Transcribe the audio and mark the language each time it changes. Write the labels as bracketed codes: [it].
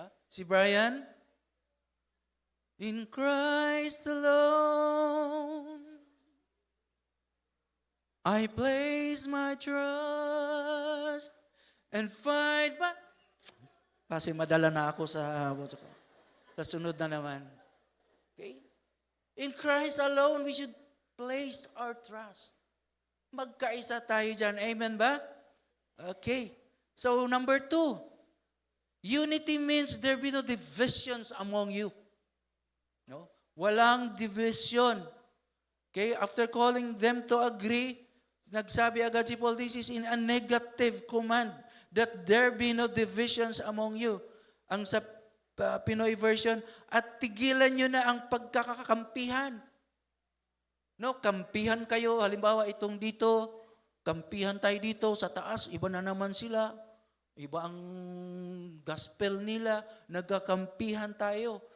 [tl] Si Brian? [en] In Christ alone, I place my trust and find my... [tl] Kasi madala na ako sa sunod na naman. [en] Okay? In Christ alone, we should place our trust. [tl] Magkaisa tayo dyan. Amen ba? Okay. [en] So, number 2, unity means there be no divisions among you. No? [tl] Walang division. [en] Okay? After calling them to agree, [tl] nagsabi agad si Paul, [en] this is in a negative command that there be no divisions among you. [tl] Ang sa Pinoy version, at tigilan nyo na ang pagkakakampihan. No, kampihan kayo. Halimbawa, itong dito, kampihan tayo dito sa taas, iba na naman sila. Iba ang gospel nila, nagkakampihan tayo.